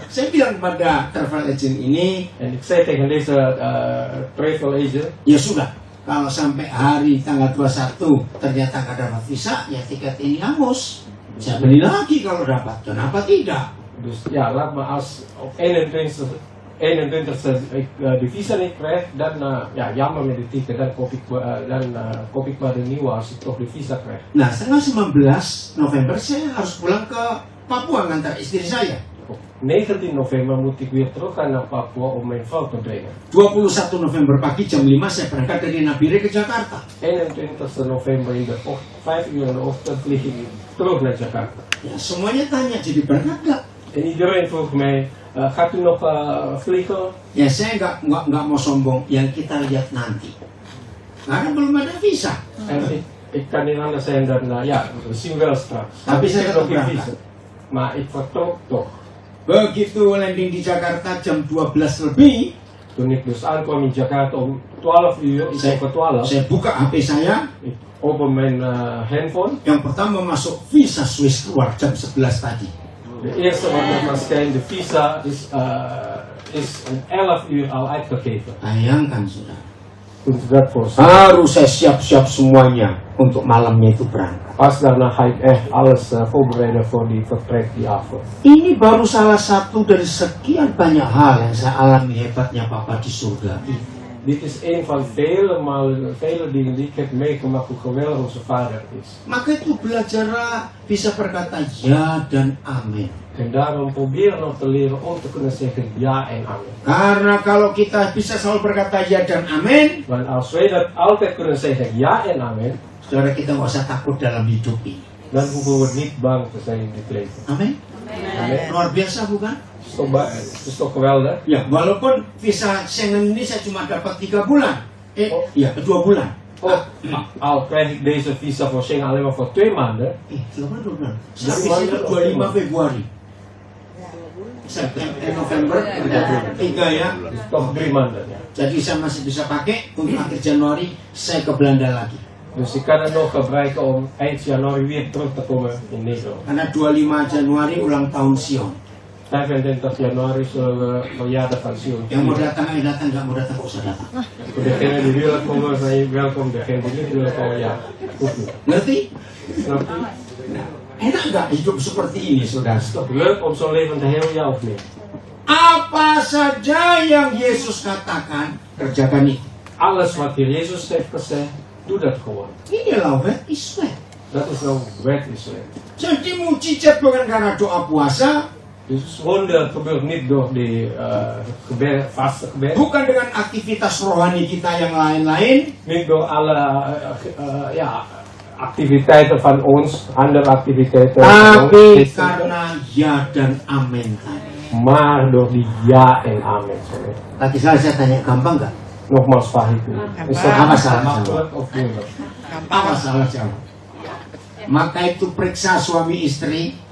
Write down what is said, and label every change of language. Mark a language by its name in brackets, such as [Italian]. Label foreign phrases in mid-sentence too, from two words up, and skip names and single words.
[Indonesian] saya bilang kepada [English] travel agent [Indonesian] ini, [Dutch] En ik zei tegen deze [English] travel agent, [Indonesian] ya sudah, kalau sampai hari tanggal 21 ternyata nggak dapat visa, ya tiket ini hangus. Saya beli lagi kalau dapat, kenapa tidak? [Dutch] dus ja, laat me als op 21 ik de visa niet krijg, dan jammer met de ticket, dan koop ik maar de nieuwe als ik toch de visa krijg. [Indonesian] Nah, tanggal 19 November saya harus pulang ke Papua ngantar istri saya. [Dutch] Op 19 november moet ik weer terug gaan naar Papua om mijn vrouw te brengen. [Indonesian] 21 November pagi jam 5 saya berangkat dari Nabire ke Jakarta. [Dutch] 21 november in de 5 uur in de ochtend vlieg ik terug naar Jakarta. [Indonesian] Ya, semuanya tanya, jadi berangkat nggak? [Dutch] En iedereen vroeg mij, gaat u nog vliegen? [Indonesian] Ya saya nggak mau sombong, yang kita lihat nanti. Karena belum ada visa. [Dutch] En ik kan niet anders zijn dan, we zien wel straks. [Indonesian] Tapi [Dutch] Ik [Indonesian] saya [Dutch] heb [Indonesian] tetap [Dutch] nog geen [Indonesian] berangkat. [Dutch] visa. Maar ik vertrok toch. [Indonesian] Begitu landing di Jakarta jam 12 lebih, [Dutch] Toen ik dus aankwam in Jakarta om 12 uur, iets over 12, [Indonesian] saya buka HP saya. [Dutch] ik open mijn handphone. [Indonesian] Yang pertama masuk visa Swiss keluar jam 11 tadi. [Dutch] De eerste wat ik maar schijn, de visa is om 11 uur al uitgegeven. [Indonesian] Bayangkan sudah. [Dutch] Kunt u dat voorstellen? [Indonesian] Harus saya siap-siap semuanya untuk malamnya itu berangkat. [Dutch] Pas daarna ga ik echt alles voorbereiden voor die vertrek die avond. [Indonesian] Ini baru salah satu dari sekian banyak hal yang saya alami hebatnya Papa di surga. [Dutch] Dit is een van vele dingen die ik heb meegemaakt hoe geweldig onze vader is. [Indonesian] Maka itu belajarlah bisa berkata ya dan amin. [Dutch] En daarom proberen nog te leren om te kunnen zeggen ja en amen. [Indonesian] Karena kalau kita bisa selalu berkata ya dan amin, [Dutch] Want als wij dat altijd kunnen zeggen ja en amen, [Indonesian] saudara kita nggak usah takut dalam hidup ini. [Dutch] dan hoeven we niet bang te zijn in dit leven. [Indonesian] Amin. [Dutch] Amen. [Indonesian] Luar biasa bukan? [Dutch] Het is toch geweldig? [Indonesian] Ya, walaupun visa Schengen ini saya cuma dapat 3 bulan. Iya, 2 bulan. [Dutch] Al krijg ik deze visa voor Schengen alleen maar voor 2 maanden. [Indonesian] Selama 2 bulan. Saya visa itu 25 Februari. September, November, 3 ya. [Dutch] Toch 3 maanden. Ja. [Indonesian] Jadi saya masih bisa pakai untuk akhir Januari saya ke Belanda lagi. [Dutch] Dus ik kan het nog gebruiken om eind januari weer terug te komen in Nederland. [Indonesian] Karena 25 Januari ulang tahun Sion. [Dutch] 25 januari zullen we verjaardag van Sion. [Indonesian] Yang mau datang ayo datang, nggak mau datang nggak usah datang. [Dutch] Voor degenen die willen komen, zijn je welkom. Degenen die niet willen komen, ja, hoeft niet. [Indonesian] Ngerti? [Dutch] Snap je? [Indonesian] Enak nggak hidup seperti ini, saudara? [Dutch] Is toch leuk om zo'n leven te hebben, ja of niet? [Indonesian] Apa saja yang Yesus katakan, kerjakan itu. [Dutch] Alles wat hier Jezus heeft gezegd, doe dat gewoon. [Indonesian] Inilah wet Islam. [Dutch] Dat is nou wet Islam. [Indonesian] Jadi mujizat bukan karena doa puasa, [Dutch] Dus wonder gebeurt niet door die gebed, vaste gebed. [Indonesian] bukan dengan aktivitas rohani kita yang lain-lain, [Dutch] Niet door alle ja, activiteiten van ons, andere activiteiten van [Indonesian] tapi [Dutch] ons. [Indonesian] karena ya dan amin tadi. [Dutch] Maar door die ja en amen. Sorry. [Indonesian] Tadi saya tanya gampang nggak? [Dutch] Nogmaals vraag ik u. Is dat [Indonesian] Apa salah [Dutch] makkelijk of moeilijk? [Indonesian] Apa salah jawab? Maka itu periksa suami istri.